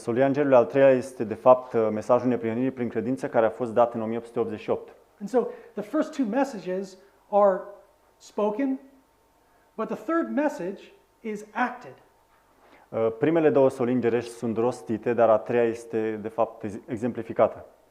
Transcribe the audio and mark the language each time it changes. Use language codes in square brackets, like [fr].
[ro] Solia îngerului al treilea este de fapt mesajul neprihănirii prin credință care a fost dat în 1888. [en] And so the first two messages are spoken, but the third message is acted. [ro] Primele două soli îngerești sunt rostite, dar a treia este de fapt exemplificată.